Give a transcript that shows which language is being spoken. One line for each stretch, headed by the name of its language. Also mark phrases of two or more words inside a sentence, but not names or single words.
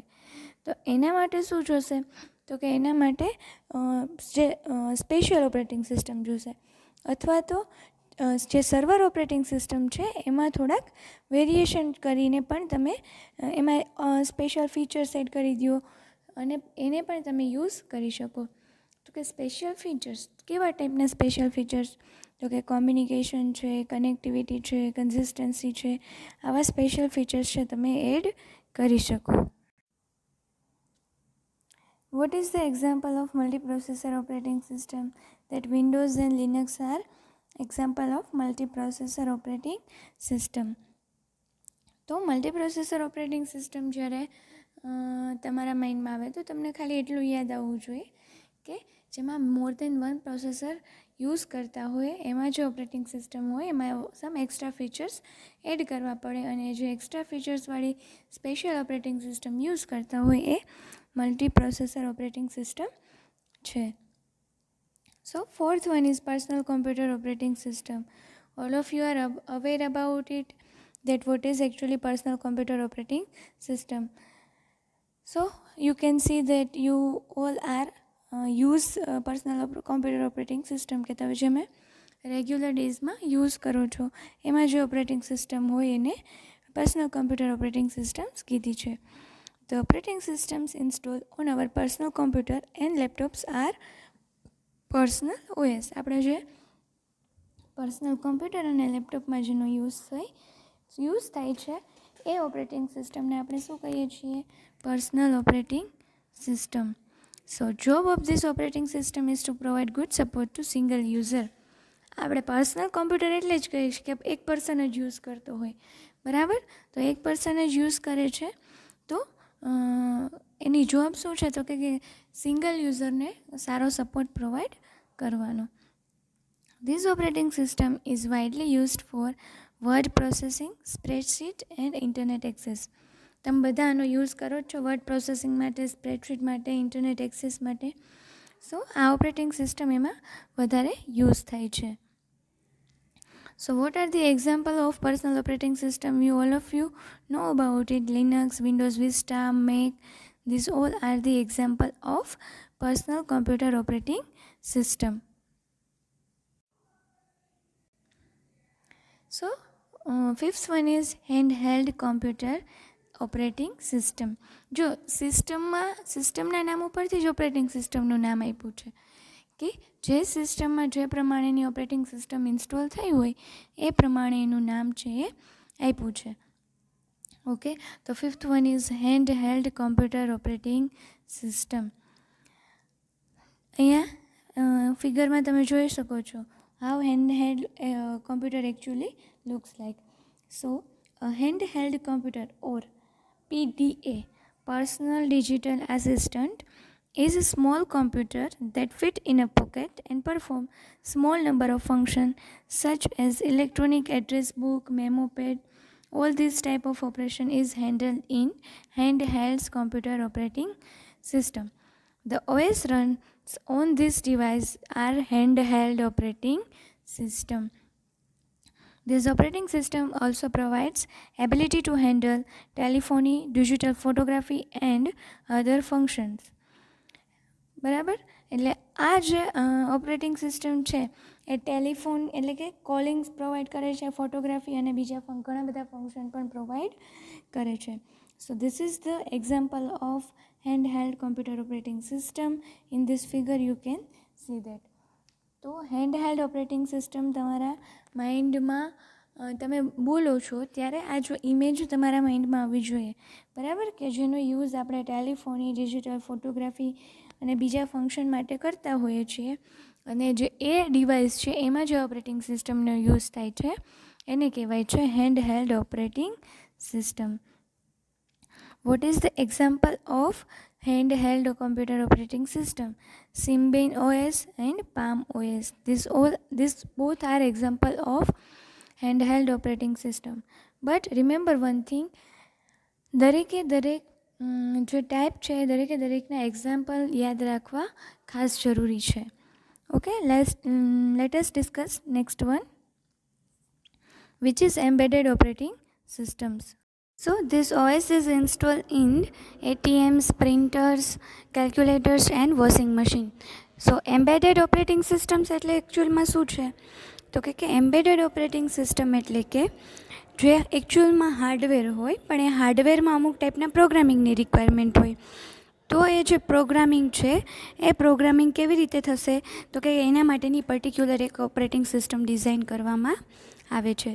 Gujarati: તો એના માટે શું જોશે, તો કે એના માટે
English: special operating system
Gujarati: જોશે, અથવા તો જે
English: server operating system
Gujarati: છે એમાં થોડાક વેરિએશન કરીને પણ તમે એમાં
English: special features add
Gujarati: કરી દો અને એને પણ તમે યુઝ કરી શકો. તો કે
English: special features
Gujarati: કેવા ટાઈપના
English: special features,
Gujarati: તો કે કોમ્યુનિકેશન છે, કનેક્ટિવિટી છે, કન્સિસ્ટન્સી છે, આવા
English: special features
Gujarati: છે તમે એડ કરી શકો.
English: What is the example of multiprocessor operating system? That Windows and Linux are example of multiprocessor operating system.
Gujarati: તો
English: multiprocessor operating system
Gujarati: જ્યારે તમારા માઇન્ડમાં આવે તો તમને ખાલી એટલું યાદ આવવું જોઈએ કે જેમાં
English: more than one processor use
Gujarati: કરતા હોય એમાં જે ઓપરેટિંગ સિસ્ટમ હોય એમાં
English: some extra features add
Gujarati: કરવા પડે, અને જે એક્સ્ટ્રા ફીચર્સવાળી
English: special operating system use
Gujarati: કરતા હોય એ
English: multiprocessor operating system
Gujarati: છે.
English: So fourth one is personal computer operating system. All of you are aware about it, that what is actually personal computer operating system. So you can see that you all are use personal computer operating system
Gujarati: કે તમે જે મેં રેગ્યુલર ડેઝમાં યુઝ કરો છો એમાં જે
English: operating system
Gujarati: હોય એને
English: personal computer operating systems
Gujarati: કીધી છે.
English: The operating systems installed on our personal computer and laptops are personal OS.
Gujarati: આપણે જે
English: personal computer
Gujarati: અને લેપટોપમાં જેનો યુઝ થાય છે એ ઓપરેટિંગ સિસ્ટમને આપણે શું કહીએ છીએ,
English: personal operating system. So job of this operating system is to provide good support to single user.
Gujarati: આપણે
English: personal computer
Gujarati: એટલે જ કહીએ છીએ કે એક પર્સન જ યુઝ કરતો હોય, બરાબર. તો એક પર્સન જ યુઝ કરે છે તો એની જોબ શું છે, તો કે સિંગલ યુઝરને સારો સપોર્ટ પ્રોવાઈડ કરવાનો.
English: This operating system is widely used for word processing, spreadsheet and internet access.
Gujarati: તમે બધા આનો યુઝ કરો જ છો
English: word processing
Gujarati: માટે, સ્પ્રેડશીટ માટે,
English: internet access
Gujarati: માટે. સો આ
English: operating system
Gujarati: એમાં વધારે યુઝ થાય છે.
English: So what are the example of personal operating system? All of you know about it. Linux, Windows Vista, Mac. These all are the example of personal computer operating system. So fifth one is handheld computer operating system.
Gujarati: જો સિસ્ટમના નામ ઉપરથી જ ઓપરેટિંગ સિસ્ટમનું નામ આપ્યું છે કે જે સિસ્ટમમાં જે પ્રમાણેની
English: operating system install
Gujarati: થઈ હોય એ પ્રમાણે એનું નામ છે એ આપ્યું છે.
English: ઓકે, તો fifth one is hand held computer operating system.
Gujarati: અહીંયા ફિગરમાં તમે જોઈ શકો છો
English: how handheld computer actually looks like. So a handheld computer or PDA, personal digital assistant, is a small computer that fit in a pocket and perform small number of functions such as electronic address book, memo pad. All this type of operation is handled in handheld computer operating system. The OS runs on this device are handheld operating system. This operating system also provides ability to handle telephony, digital photography and other functions.
Gujarati: બરાબર, એટલે આ જે
English: operating system
Gujarati: છે એ ટેલિફોન એટલે કે કોલિંગ્સ પ્રોવાઈડ કરે છે, ફોટોગ્રાફી અને બીજા ઘણા બધા ફંક્શન પણ પ્રોવાઈડ કરે છે.
English: So this is the example of handheld computer operating system. In this figure you can see that.
Gujarati: તો
English: hand held operating system
Gujarati: તમારા માઇન્ડમાં તમે બોલો છો ત્યારે આ જો ઇમેજ તમારા માઇન્ડમાં આવવી જોઈએ, બરાબર, કે જેનો યુઝ આપણે ટેલિફોની,
English: digital photography
Gujarati: અને બીજા ફંક્શન માટે કરતા હોઈએ છીએ. અને જે એ ડિવાઇસ છે એમાં જે ઓપરેટિંગ સિસ્ટમનો યુઝ થાય છે એને કહેવાય છે
English: hand held operating system. What is the example of handheld computer operating system? Symbian OS and Palm OS. This both are example of handheld operating system. But remember one thing,
Gujarati: દરેકે જે ટાઈપ છે દરેકે દરેકના એક્ઝામ્પલ યાદ રાખવા ખાસ જરૂરી છે.
English: ઓકે, let us discuss next one, which is embedded operating systems. So this OS is installed in ATMs, printers, calculators and washing machine. So embedded operating systems
Gujarati: એટલે એકચ્યુઅલમાં શું છે? તો કે
English: embedded operating system
Gujarati: એટલે કે જે એકચ્યુઅલમાં હાર્ડવેર હોય પણ એ હાર્ડવેરમાં અમુક ટાઈપના પ્રોગ્રામિંગની રિક્વાયરમેન્ટ હોય. તો એ જે પ્રોગ્રામિંગ છે એ પ્રોગ્રામિંગ કેવી રીતે થશે? તો કે એના માટેની પર્ટિક્યુલર એક
English: operating system design
Gujarati: કરવામાં આવે છે.